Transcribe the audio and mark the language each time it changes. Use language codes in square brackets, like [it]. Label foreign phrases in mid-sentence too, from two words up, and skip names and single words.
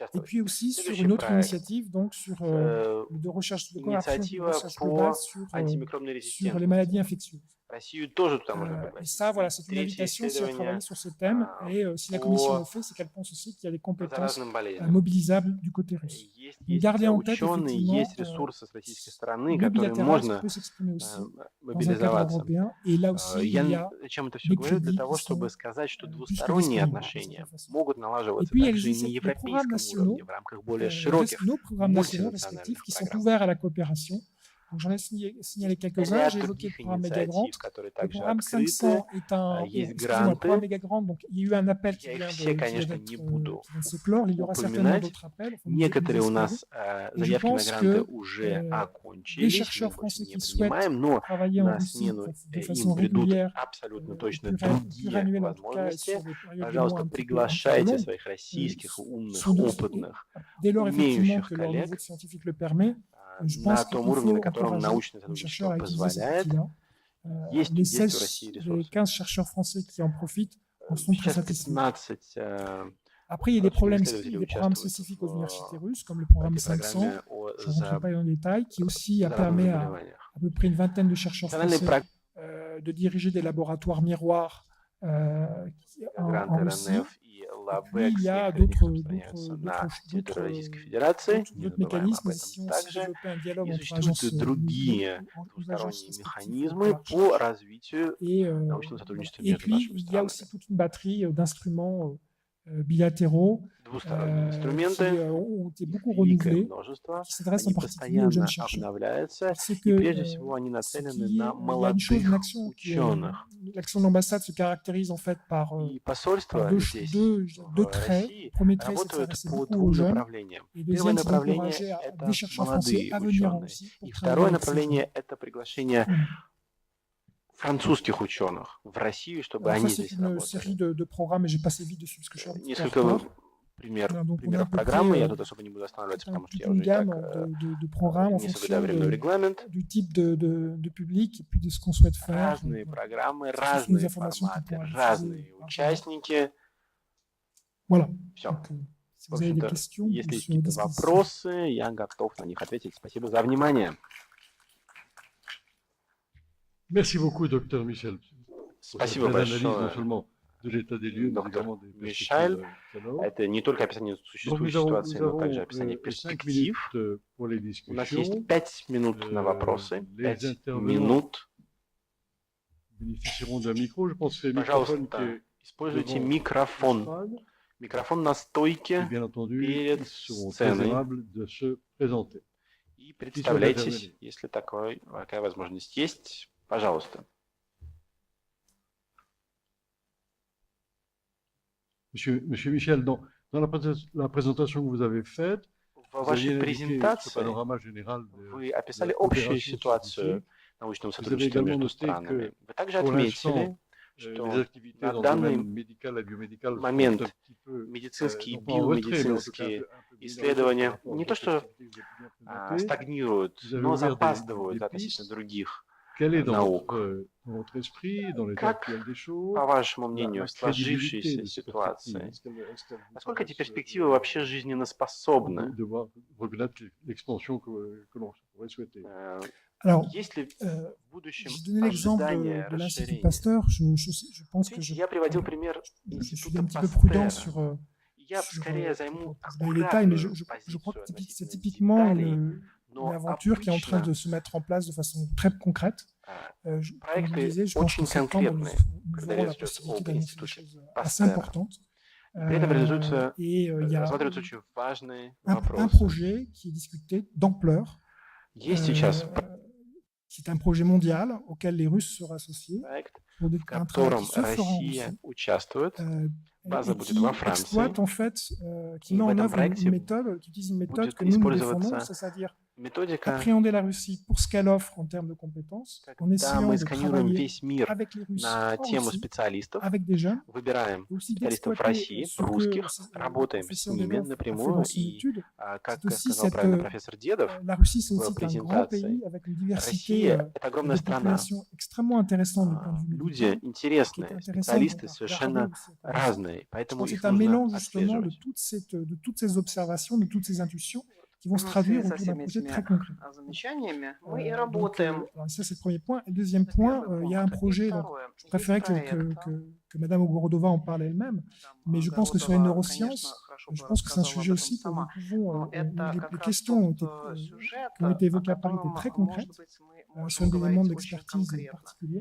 [ru] участвовать. [fr] puis aussi sur [ru] Следующий [fr] une autre [ru] проект. [fr] initiative donc sur de recherche de coopération de [ru] Инициатива [fr] recherche [ru] по [fr] globale sur [ru] антимикробной [fr] les [ru] резистентности. [fr] maladies infectieuses. [ru] Россию тоже туда можно [fr] Et [ru] пригласить. [fr] ça, voilà, c'est une [ru] Третье [fr] invitation aussi à [ru] исследование [fr] travailler sur ce thème. Et si la [ru] по [fr] Commission le fait, c'est qu'elle pense aussi qu'il y a des [ru] по [fr] compétences [ru] заразным болезням. [fr] mobilisables du côté russe. [ru] Есть [fr] Gardez en tête, [ru] ученые, [fr] effectivement, [ru] есть ресурсы с российской стороны, [fr] Le [ru] которые [fr] bilatéral [ru] можно [fr] peut s'exprimer aussi dans un cadre [ru] мобилизоваться. [fr] européen. Et là aussi, il y a [ru] Я зачем это все [fr] des [ru] говорю? Для [fr] crédits [ru] того, [fr] qui [ru] чтобы [fr] sont [ru] сказать, что [fr] plus que [ru] двусторонние [fr] disponibles [ru] отношения [fr] de toute façon. [ru] могут налаживаться [fr] Et puis, il y a [ru] также и на [fr] les programmes [ru] европейском [fr] nationaux, [ru] уровне, в рамках более широких [fr] nos programmes nationaux [ru] мультинациональных [fr] respectifs qui sont [ru] программ. [fr] ouverts à la coopération. Donc, j'en ai signalé quelques-uns. J'ai évoqué le programme Megagrant. Le programme 500 est un... Excusez-moi, le programme Megagrant, donc il y a eu un appel qui vient de se clore. Il y aura certainement d'autres appels. [ru] Некоторые у нас заявки на гранты уже [fr] les [ru] окончились, [fr] chercheurs [ru] мы больше [fr] français [ru] не [fr] qui souhaitent [ru] принимаем, но [fr] travailler en [ru] на [fr] Russie [ru] смену [fr] de [ru] им [fr] façon [ru] придут [fr] régulière, [ru] абсолютно точно [fr] pluriannuelle [ru] другие [fr] en tout cas, et [ru] возможности. [fr] sur des périodes de mois [ru] Пожалуйста, [fr] un petit peu [ru] приглашайте [fr] longues, [ru] своих российских, умных, [fr] sont de- [ru] опытных, [fr] dès lors effectivement [ru] умеющих [fr] que leur niveau [ru] коллег [fr] de scientifique le permet, je [ru] на [fr] pense qu'il [ru] том уровне, [fr] faut [ru] на котором [fr] encourager [ru] научное [fr] les chercheurs [ru] сотрудничество [fr] à utiliser cet [ru] позволяет. [fr] outil-là. [ru] Есть [fr] Les [ru] у России [fr] 16, les [ru] ресурсы. [fr] 15 chercheurs français qui en profitent en sont très [ru] Сейчас [fr] satisfaits. [ru] 15 [fr] Après, il y a des problèmes, il y a des programmes spécifiques aux universités russes, comme le programme 500, je ne rentre pas dans les détails, qui aussi permet à peu près une vingtaine de chercheurs français de diriger des laboratoires miroirs en Russie. Et puis, il y a d'autres mécanismes. Ici, on s'est développé un dialogue entre agences [ru] механизмы по развитию научного сотрудничества [fr] et [ru] между [fr] puis, [ru] нашими [fr] il y a [ru] странами. [fr] aussi toute une batterie d'instruments bilatéraux [ru] Двусторонние [fr] qui [ru] инструменты, [fr] ont été beaucoup [ru] великое [fr] renouvelés, [ru] множество, [fr] qui s'adressent en [ru] они [fr] particulier aux jeunes [ru] постоянно [fr] chercheurs. [ru] обновляются, [fr] C'est [ru] и [fr] que, [ru] прежде всего они нацелены на [fr] il y a une [ru] молодых [fr] chose, une action [ru] ученых. [fr] l'action de l'ambassade se caractérise en fait par [ru] И посольства здесь, [fr] deux [ru] в [fr] traits. [ru] России, [fr] Le premier trait, c'est de [ru] работают [fr] s'adresser [ru] по [fr] beaucoup [ru] двум [fr] aux jeunes. [ru] направлениям. [fr] Et [ru] Первое [fr] deuxième, c'est [ru] направление [fr] d'encourager [ru] – это [fr] des chercheurs français [ru] молодые [fr] à venir en [ru] ученые. [fr] Russie pour [ru] И [fr] travailler [ru] второе [fr] avec ces jeunes. [ru] направление – это приглашение французских ученых в Россию, чтобы [fr] Alors, [ru] они [fr] ça, c'est [ru] здесь [fr] une série [ru] работали. [fr] de programmes, et j'ai passé vite dessus parce que je suis un petit peu en [ru] Несколько [fr] retard. Donc, on a à [ru] примеров [fr] peu [ru] программы, [fr] près [ru] я тут особо не буду останавливаться, потому что [fr] toute [ru] я [fr] une [ru] уже и так [fr] gamme de programmes en [ru] не [fr] fonction [ru] соблюдаю временной регламент. [fr] du type de public et puis de ce qu'on souhaite faire. [ru] Разные программы, [fr] Ce sont des [ru] разные [fr] informations qu'on [ru] форматы, [fr] pourra diffuser [ru] разные [fr] largement. [ru] участники. [fr] Voilà. [ru] Все. [fr] Donc, si [ru] В [fr] vous avez des [ru] общем-то, [fr] questions, [ru] если [fr] je [ru] есть [fr] suis à [ru] какие-то [fr] disposition. [ru] вопросы, я готов на них ответить. Спасибо за внимание. [fr] Merci beaucoup, docteur Michel. [ru] Спасибо большое, [fr] de l'état des lieux, [ru] доктор [fr] évidemment, des [ru] Мишель. [fr] perspectives. [ru] Это не только описание [fr] Donc, [ru] существующей [fr] nous [ru] ситуации, но [fr] avons [ru] также описание [fr] 5 [ru] перспектив. [fr] minutes pour les [ru] У нас есть [fr] discussions. [ru] 5 минут на вопросы. [fr] Les [ru] 5 [fr] intervenants [ru] минут. [fr] bénéficieront d'un micro. Je pense que c'est le microphone qui [ru] Пожалуйста, [fr] est [ru] используйте [fr] devant [ru] микрофон. [fr] l'estrade. [ru] Микрофон на [fr] Et [ru] стойке [fr] bien entendu, [ru] перед [fr] ils seront très [ru] сценой. [fr] aimables de se présenter. [ru] И представляйтесь, [fr] интервенir. [ru] если такая возможность есть. Пожалуйста. [fr] Monsieur Michel, dans la présentation que vous avez faite, [ru] В [fr] vous aviez [ru] вашей [fr] indiqué ce [ru] презентации [fr] panorama général de [ru] вы описали [fr] de [ru] общую [fr] coopération [ru] ситуацию [fr] scientifique. [ru] научного [fr] Vous avez [ru] сотрудничества [fr] également [ru] между [fr] noté [ru] странами. [fr] que [ru] Вы также [fr] pour [ru] отметили, [fr] l'instant, [ru] что [fr] les activités [ru] на [fr] dans le [ru] данный [fr] domaine médical et biomédical sont [ru] момент [fr] un petit peu, [ru] медицинские и [fr] non pas en retrait, mais en tout cas [ru] биомедицинские [fr] un peu [ru] исследования [fr] minoritaires par rapport [ru] не [fr] aux [ru] то что [fr] autres activités que vous avez bien présentées. [ru] стагнируют, [fr] Vous avez [ru] но [fr] ouvert des [ru] запаздывают [fr] pistes. [ru] относительно других [fr] Quelle est [ru] наук. [fr] dans votre esprit, dans l'état [ru] Как, [fr] actuel des choses, [ru] по вашему [fr] la [ru] мнению, в [fr] crédibilité [ru] сложившейся [fr] de ces perspectives? [ru] ситуации, [fr] Est-ce qu'elles vous [ru] насколько эти [fr] paraissent, [ru] перспективы вообще жизненноспособны? [fr] devoir reconnaître l'expansion que l'on pourrait souhaiter? Alors, [ru] Есть ли в будущем [fr] j'ai donné l'exemple [ru] ожидание [fr] de l'Institut [ru] расширения? [fr] Pasteur. Je pense que [ru] Видите, я приводил пример [fr] je suis [ru] института [fr] un petit peu prudent [ru] Пастера. [fr] sur [ru] Я скорее займу [fr] les détails, mais [ru] аккуратную [fr] je crois que [ru] позицию [fr] c'est [ru] относительно [fr] typiquement [ru] деталей, [fr] une [ru] но [fr] aventure qui est en train [ru] обычно [fr] de se mettre en place de façon très concrète. Comme je [ru] проекты [fr] disais, je pense [ru] очень [fr] qu'en septembre, nous [ru] конкретные, [fr] aurons [ru] когда [fr] la [ru] речь идет [fr] possibilité [ru] об [fr] d'annoncer des [ru] институте [fr] choses assez [ru] Пастера. [fr] importantes. [ru] При этом реализуются, [fr] Et il y a [ru] рассматриваются очень важные [fr] un [ru] вопросы. [fr] projet qui est discuté d'ampleur, [ru] Есть сейчас [fr] qui est un projet mondial auquel les Russes seront associés, [ru] проект, [fr] pour [ru] в [fr] un travail [ru] котором [fr] qui se fera en [ru] Россия [fr] Russie, [ru] участвует, база [fr] et [ru] будет [fr] qui [ru] во Франции. [fr] exploite en fait, qui [ru] И [fr] met [ru] в [fr] en [ru] этом [fr] œuvre [ru] проекте [fr] une méthode, qui utilise une méthode [ru] будет [fr] que nous [ru] использоваться [fr] défendons, c'est-à-dire [ru] методика, [fr] appréhender la Russie pour ce qu'elle offre en termes de compétences, en [ru] когда [fr] essayant [ru] мы [fr] de [ru] сканируем [fr] travailler [ru] весь мир [fr] avec les Russes [ru] на [fr] en [ru] тему [fr] Russie, [ru] специалистов, [fr] avec des jeunes, [ru] выбираем [fr] et aussi [ru] специалистов в [fr] d'exploiter [ru] России, [fr] ce que [ru] русских, [fr] le [ru] работаем с [fr] professeur [ru] ними [fr] Dedov a fait [ru] напрямую, [fr] dans son [ru] и, [fr] étude. [ru] как [fr] C'est aussi [ru] сказал [fr] cette, [ru] правильно профессор Дедов, [fr] la Russie, c'est [ru] в [fr] aussi un grand [ru] презентации, [fr] pays avec une diversité [ru] Россия – это [fr] de [ru] огромная страна. [fr] population extrêmement intéressante du point de vue [ru] Люди [fr] médical, qui est [ru] интересные, [fr] intéressant [ru] специалисты [fr] à regarder [ru] совершенно [fr] aussi. [ru] разные, [fr] Je [ru] поэтому [fr] pense que [ru] их [fr] c'est un [ru] нужно [fr] mélange justement de [ru] отслеживать. [fr] toutes ces observations, de toutes ces intuitions qui vont se traduire autour d'un projet très concret. Alors ça, c'est le premier point. Et le deuxième point, il y a un projet, donc, je préférais que Madame Ogorodova en parle elle-même, mais je pense que sur les neurosciences, je pense que c'est un sujet aussi que nous pouvons, les questions qui ont été évoquées à Paris étaient très concrètes, sur des éléments d'expertise particuliers.